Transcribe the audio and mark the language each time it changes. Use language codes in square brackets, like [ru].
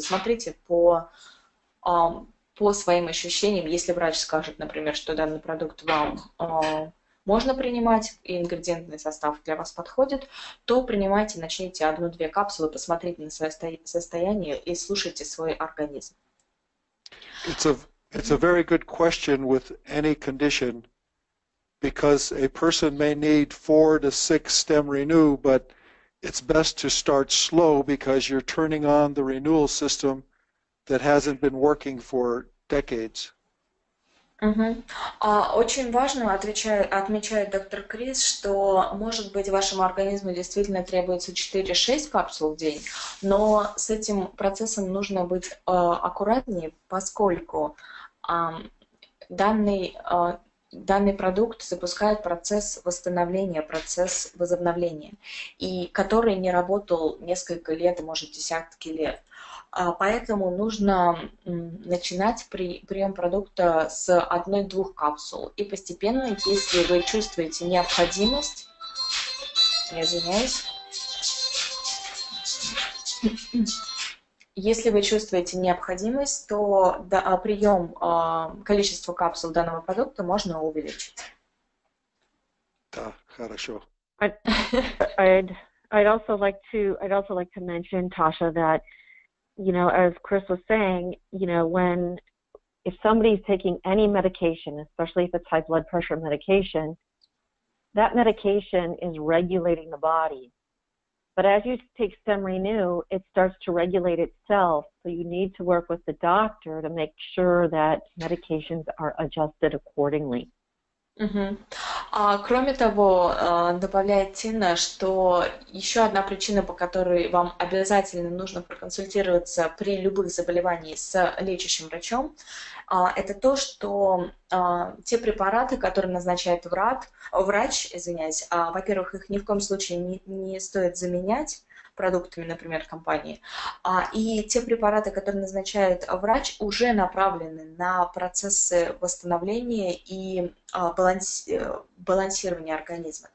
[ru] Смотрите по своим ощущениям. Если врач скажет, например, что данный продукт вам можно принимать, и ингредиентный состав для вас подходит, то принимайте, начните 1-2 капсулы, посмотрите на свое состояние и слушайте свой организм. [en] It's a very good question with any condition, because a person may need 4 to 6 StemRenu, but it's best to start slow because you're turning on the renewal system that hasn't been working for decades. [ru] Очень важно, отмечает доктор Крис, что, может быть, вашему организму действительно требуется 4-6 капсул в день, но с этим процессом нужно быть аккуратнее, поскольку данный продукт запускает процесс восстановления, процесс возобновления, и который не работал несколько лет, может, десятки лет. Поэтому нужно начинать прием продукта с 1-2 капсул. И постепенно, если вы чувствуете необходимость, я извиняюсь, Если вы чувствуете необходимость, то прием количества капсул данного продукта можно увеличить. Да, хорошо. [en] I'd also like to mention, Tasha, that, you know, as Chris was saying, you know, if somebody's taking any medication, especially if it's high blood pressure medication, that medication is regulating the body. But as you take StemRenu, it starts to regulate itself. So you need to work with the doctor to make sure that medications are adjusted accordingly. [ru] Кроме того, добавляет Тина, что еще одна причина, по которой вам обязательно нужно проконсультироваться при любых заболеваниях с лечащим врачом, это то, что те препараты, которые назначает врач, во-первых, их ни в коем случае не стоит заменять продуктами, например, компании, и те препараты, которые назначает врач, уже направлены на процессы восстановления и балансирования организма.